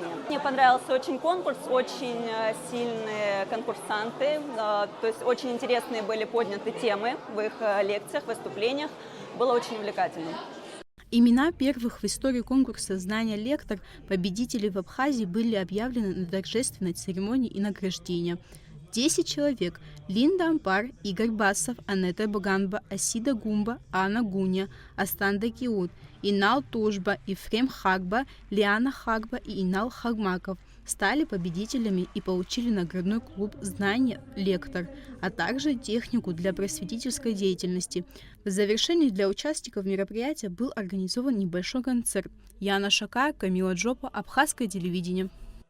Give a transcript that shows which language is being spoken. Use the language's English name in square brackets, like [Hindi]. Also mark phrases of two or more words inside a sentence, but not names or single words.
[Russian] Мне понравился очень конкурс, очень сильные конкурсанты, то есть очень интересные были подняты темы в их лекциях, выступлениях. Было очень увлекательно. Имена первых в истории конкурса «Знания лектор» победителей в Абхазии были объявлены на торжественной церемонии и награждения. 10 человек – Линда Ампар, Игорь Басов, Анетта Баганба, Асида Гумба, Анна Гуня, Астанда Киут, Инал Тужба, Ефрем Хагба, Лиана Хагба и Инал Хагмаков стали победителями и получили наградной клуб «Знания лектор», а также технику для просветительской деятельности. В завершении для участников мероприятия был организован небольшой концерт. Яна Шакая, Камила Джопа, Абхазское телевидение.